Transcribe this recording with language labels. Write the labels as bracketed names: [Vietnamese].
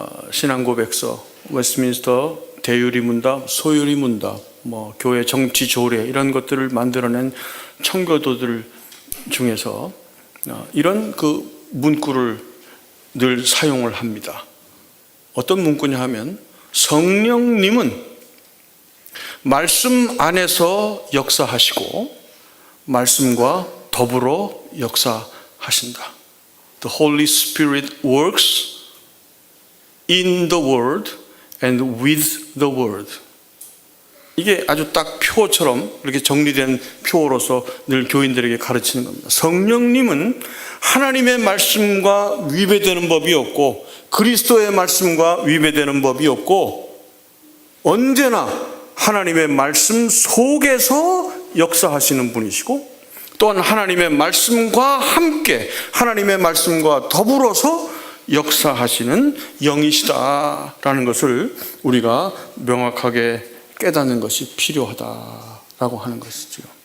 [Korean] 신앙고백서, 웨스트민스터 대유리문답, 소유리문답, 교회 정치 조례 이런 것들을 만들어낸 청교도들 중에서 이런 그 문구를 늘 사용을 합니다. 어떤 문구냐 하면, 성령님은 말씀 안에서 역사하시고 말씀과 더불어 역사하신다. [English] The Holy Spirit works in the Word and with the Word. [Korean] 이게 아주 딱 표처럼 이렇게 정리된 표로서 늘 교인들에게 가르치는 겁니다. 성령님은 하나님의 말씀과 위배되는 법이 없고 그리스도의 말씀과 위배되는 법이 없고 언제나 하나님의 말씀 속에서 역사하시는 분이시고 또한 하나님의 말씀과 함께 하나님의 말씀과 더불어서 역사하시는 영이시다라는 것을 우리가 명확하게 깨닫는 것이 필요하다라고 하는 것이죠.